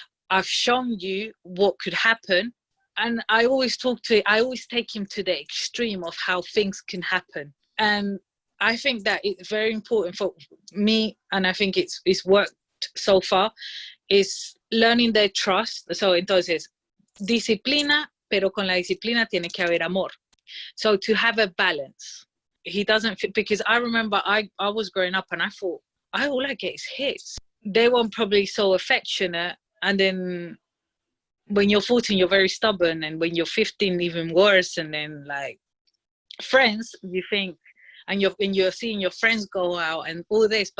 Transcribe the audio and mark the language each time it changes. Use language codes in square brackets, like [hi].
[en] I've shown you what could happen. And I always take him to the extreme of how things can happen. And I think that it's very important for me, and I think it's worked so far, is learning their trust. [es] So entonces, disciplina, pero con la disciplina tiene que haber amor. [en] So to have a balance. He doesn't fit, because I remember I was growing up and I thought, all I get is hits. They weren't probably so affectionate. And then when you're 14, you're very stubborn. And when you're 15, even worse. And then, like, friends, you think, and you're seeing your friends go out and all this.